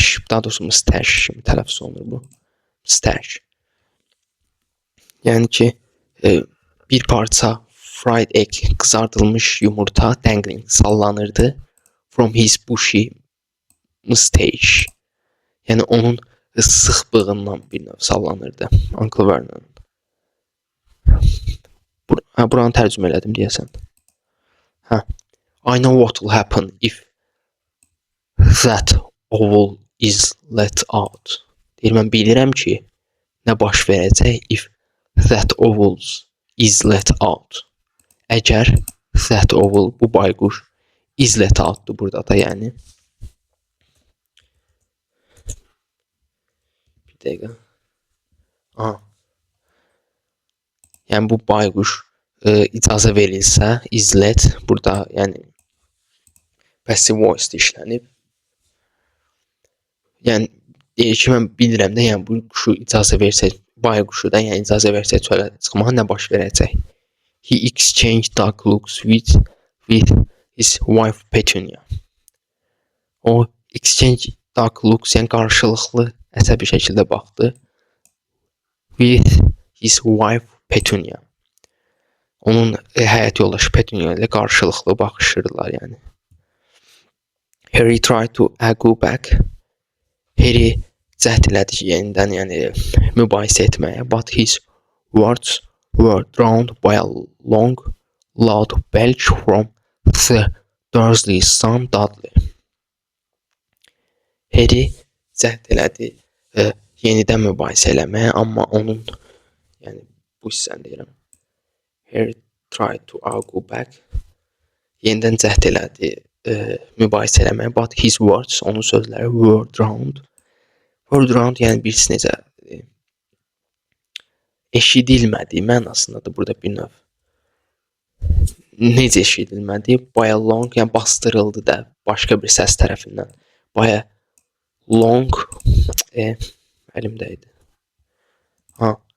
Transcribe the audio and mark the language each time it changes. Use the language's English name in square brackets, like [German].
[Azerbaijani] Daha doğrusu mustache kimi tələffüz olunur bu. [English] Mustache. [Azerbaijani] Yəni ki, bir parça fried egg, kızardılmış yumurta, dangling, sallanırdı. [English] From his bushy mustache. [Azerbaijani] Yəni onun sıx bığından bir növ sallanırdı. [English] Uncle Vernon. [Azerbaijani] Buranı tərcümə elədim deyəsən. [English] I know what will happen if that owl is let out. [Azerbaijani] Deyir, mən bilirəm ki, nə baş verəcək [English] if that owl is let out. [Azerbaijani] Əgər that owl, bu bayquş, is let out'dur burada da yəni. Bir dəqiqə. Yəni bu bayquş icazə verilsə, is let, burada yəni passive voice işlənib. Yəni deyir ki, mən bilirəm də, yəni bu quşu icazə versək, bayquşu da yəni icazə versək çölə çıxmağa nə baş verəcək? [English] He exchanged dark looks with his wife Petunia. [Azerbaijani] O [English] exchange dark looks [Azerbaijani] yəni qarşılıqlı əsəbi şəkildə baxdı. [English] With his wife Petunia. [Azerbaijani] Onun həyat yoldaşı Petunia ilə qarşılıqlı baxışırdılar yəni. [English] Harry tried to argue back. [Azerbaijani] Harry cəhd elədi ki, yenidən yəni mübahisə etməyə. [English] But his words were drowned by a long, loud belch from the Dursley's son Dudley. [Azerbaijani] Harry cəhd elədi yenidən mübahisə eləməyə, amma onun yəni bu hissəni deyirəm. [English] Harry tried to argue back. [Azerbaijani] Yenidən cəhd elədi mübahisə eləməyə. [English] But his words, [Azerbaijani] onun sözləri [English] were drowned. Were drowned [Azerbaijani] yəni birisi necə eşidilmədi mənasındadır burada bir növ. Necə eşidilmədi? [English] By a long, [Azerbaijani] yəni bastırıldı da başqa bir səs tərəfindən. [English] By a long, [Azerbaijani] əlimdəydi.